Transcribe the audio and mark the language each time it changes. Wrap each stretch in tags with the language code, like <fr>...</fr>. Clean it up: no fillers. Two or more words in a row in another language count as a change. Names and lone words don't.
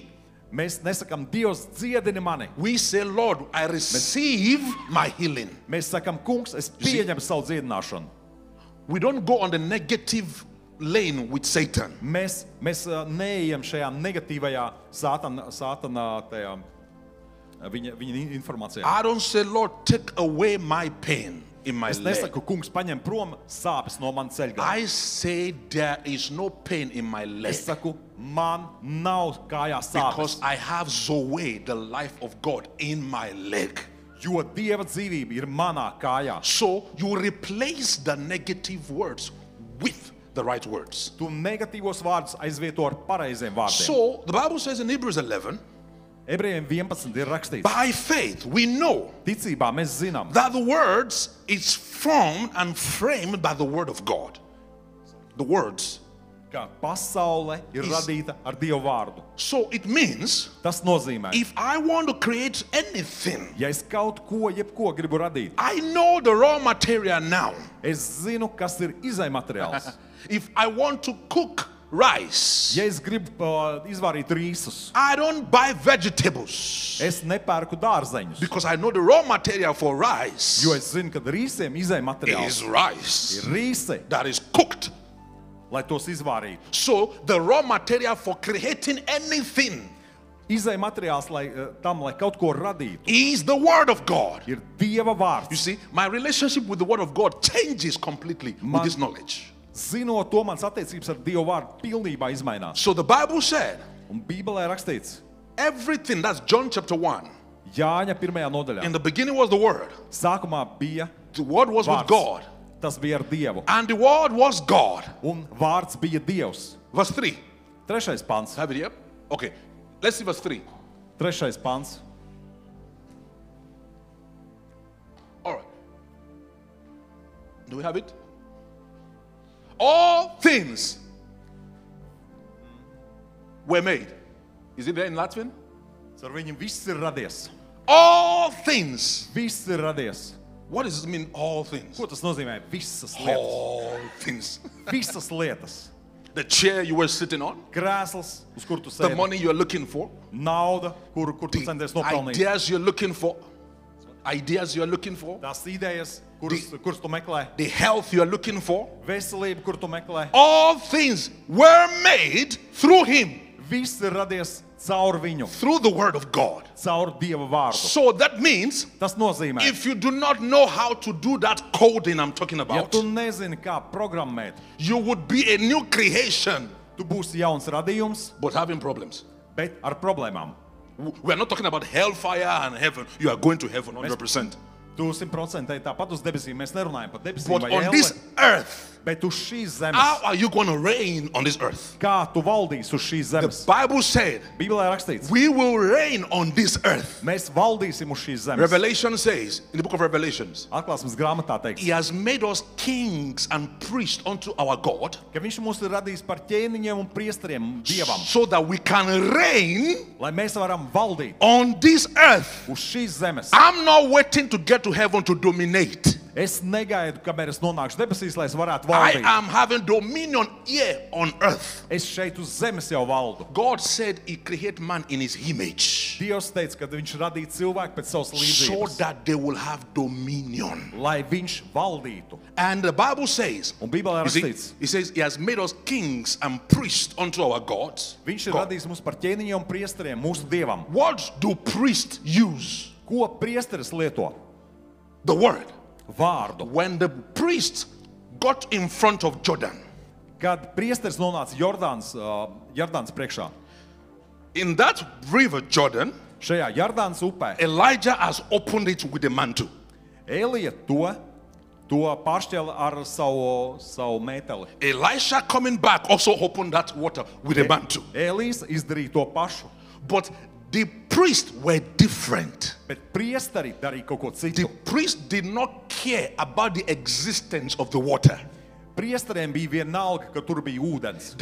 <lv>Mēs nesakam, Dievs, dziedini mani.</lv> <en>We say, Lord, I receive my healing.</en> <lv>Mēs sakam, kungs, es pieņemu savu dziedināšanu.</lv> <en>We don't go on the negative lane with Satan.</en> <lv>Mēs neejam šajā negatīvajā sātana tajā, viņa informācijā.</lv> <en>I don't say, Lord, take away my pain in my</en> <lv>Es</lv> <en>leg.</en> <lv>nesaku, kungs, paņem prom sāpes no manas ceļgala.</lv> <en>I say there is no pain in my leg</en> <lv>Es saku, man nav kājā sāpes,</lv> <en>because I have Zoe, the life of God, in my leg.</en> <lv>jo Dieva dzīvība ir manā kājā.</lv> <en>So you replace the negative words with the right words.</en> <lv>Tu negatīvos vārdus aizvieto ar pareiziem vārdiem.</lv> <en>So the Bible says in Hebrews 11,</en> <lv>Ebrejiem 11 ir rakstīts,</lv> <en>by faith we know</en> <lv>ticībā mēs zinām,</lv> <en>that the words is formed and framed by the word of God. The words.</en> <lv>ka pasaule ir radīta ar Dievu vārdu.</lv> <en>So it means</en> <lv>Tas nozīmē,</lv> <en>if I want to create anything,</en> <lv>ja es kaut ko, jebko gribu radīt,</lv> <en>I know the raw material now.</en> <lv>es zinu, kas ir izaimateriāls.</lv> <en>If I want to cook rice,</en> <lv>Ja es gribu izvārīt rīsus,</lv> <en>I don't buy vegetables</en> <lv>es nepērku dārzeņus,</lv> <en>because I know the raw material for rice</en> <lv>jo es zinu, ka rīsiem izaimateriāls</lv> <en>is rice</en> <lv>ir rīse,</lv> <en>that is cooked.</en> <lv>lai tos izvārītu.</lv> <en>So the raw material for creating anything</en> <lv>Izaimateriāls, lai kaut ko radītu,</lv> <en>is the word of God.</en> <lv>ir Dieva</lv> <en>You</en> <lv>vārds.</lv> <en>see, my relationship with the word of God changes completely with this knowledge.</en> <lv>Zinot to, mans attiecības ar Dievu vārdu pilnībā izmainās.</lv> <en>So the Bible said,</en> <lv>Un Bībelē rakstīts,</lv> <en>everything, that's John chapter 1.</en> <lv>Jāņa 1. nodaļā.</lv> <en>In the beginning was the word.</en> <lv>Sākumā bija</lv> <en>The word was with</en> <lv>vārds.</lv> <en>God.</en> <lv>Tas bija ar Dievu.</lv> <en>And the word was God.</en> <lv>Un vārds bija Dievs.</lv> <en>Verse 3.</en> <lv>3. pants.</lv> <en>Have it here? Okay. Let's see verse 3.</en> <lv>3. pants.</lv> <en>All right. Do we have it? All things were made. Is it there in Latvian?</en> <lv>Ar viņu viss ir radies.</lv> <en>All things.</en> <lv>Viss ir radies.</lv> <en>What does it mean, all things?</en> <lv>Ko tas nozīmē? Visas lietas.</lv> <en>All things.</en> <lv>Visas lietas.</lv> <en>The chair you were sitting on,</en> <lv>Krēsls, uz kur tu</lv> <en>the</en> <lv>sēdi.</lv> <en>money you're looking for,</en> <lv>Nauda, kur tu</lv> <en>the</en> <lv>centies nopelnīt.</lv> <en>ideas you're looking for, ideas you're looking for,</en> <lv>Tās idejas, kuras tu meklē.</lv> <en>the health you're looking for,</en> <lv>Veselība, kur tu meklē.</lv> <en>all things were made through him,</en> <lv>Viss ir radies caur viņu,</lv> <en>through the word of God.</en> <lv>caur Dieva vārdu.</lv> <en>So that means</en> <lv>Tas nozīmē,</lv> <en>if you do not know how to do that coding I'm talking</en> <lv>ja</lv> <en>about,</en> <lv>tu nezini, kā programmēt,</lv> <en>you would be a new creation,</en> <lv>tu būsi jauns radījums,</lv> <en>but having problems.</en> <lv>bet ar problēmām.</lv> <en>We're not talking about hellfire and heaven. You are going to heaven 100%.</en> <lv>Tu 100% tāpat uz debesīm. Mēs nerunājam par debesīm</lv> <en>But</en> <lv>vai</lv> <en>on</en> <lv>ēle,</lv> <en>this earth,</en> <lv>bet uz šīs zemes.</lv> <en>how are you going to reign on this earth?</en> <lv>Kā tu valdīsi uz šīs</lv> <en>The</en> <lv>zemes?</lv> <en>Bible said,</en> <lv>Bībelē rakstīts,</lv> <en>we will reign on this earth.</en> <lv>mēs valdīsim uz šīs zemes.</lv> <en>Revelation says, in the book of Revelations,</en> <lv>Atklāsmes grāmatā teiks,</lv> <en>He has made us kings and priests unto our God,</en> <lv>ka viņš mūs ir radījis par ķēniņiem un priesteriem Dievam,</lv> <en>so that we can reign</en> <lv>lai mēs varam valdīt</lv> <en>on this earth.</en> <lv>uz šīs zemes.</lv> <en>I'm not waiting to get to heaven to dominate.</en> <lv>Es negaidu, kamēr es nonākšu debesīs, lai es varētu</lv> <en>I</en> <lv>valdīt.</lv> <en>am having dominion here on earth.</en> <lv>Es šeit uz zemes jau valdu.</lv> <en>God said He created man in His image</en> <lv>Dievs teica, ka viņš radīja cilvēku pēc savas</lv> <en>so</en> <lv>līdzības,</lv> <en>that they will have dominion.</en> <lv>lai viņš valdītu.</lv> <en>And the Bible says,</en> <lv>Un Bībelē</lv> <en>you see,</en> <lv>rakstīts,</lv> <en>He says He has made us kings and priests unto our gods.</en> <lv>viņš ir</lv> <en>God.</en> <lv>radījis mūs par ķēniņiem un priesteriem mūsu Dievam.</lv> <en>What do priests use?</en> <lv>Ko priesteris lieto?</lv> <en>The word.</en> <lv>Vārdu.</lv> <en>When the priests got in front of Jordan,</en> <lv>Kad priesteris nonāca Jordānas priekšā,</lv> <en>In that river Jordan,</en> <lv>šajā Jordānas upē,</lv> <en>Elijah has opened it with a mantle.</en> <lv>Elija to pāršķēla ar savu mēteli.</lv> <en>Elisha coming back also opened that water with a mantle.</en> <lv>Elijas izdarīja to pašu,</lv> <en>But the priests were different.</en> <lv>bet priesteri darīja kaut ko</lv> <en>The</en> <lv>citu.</lv> <en>priest did not care about the existence of the water.</en> <lv>Priesteriem bija vienalga, ka tur bija ūdens.</lv>